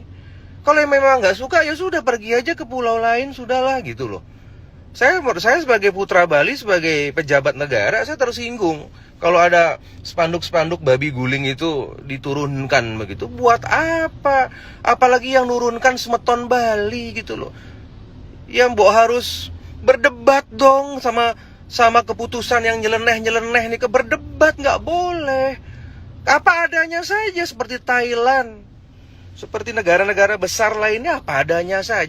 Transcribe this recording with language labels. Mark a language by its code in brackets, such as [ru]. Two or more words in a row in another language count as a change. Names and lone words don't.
[id] Kalau memang nggak suka, ya sudah pergi aja ke pulau lain, sudahlah gitu loh. Saya sebagai putra Bali, sebagai pejabat negara, saya tersinggung kalau ada spanduk-spanduk babi guling itu diturunkan begitu. Buat apa? Apalagi yang nurunkan semeton Bali gitu loh. Ya mbok harus berdebat dong sama keputusan yang nyeleneh nih, berdebat nggak boleh. Apa adanya saja seperti Thailand, seperti negara-negara besar lainnya, apa adanya saja.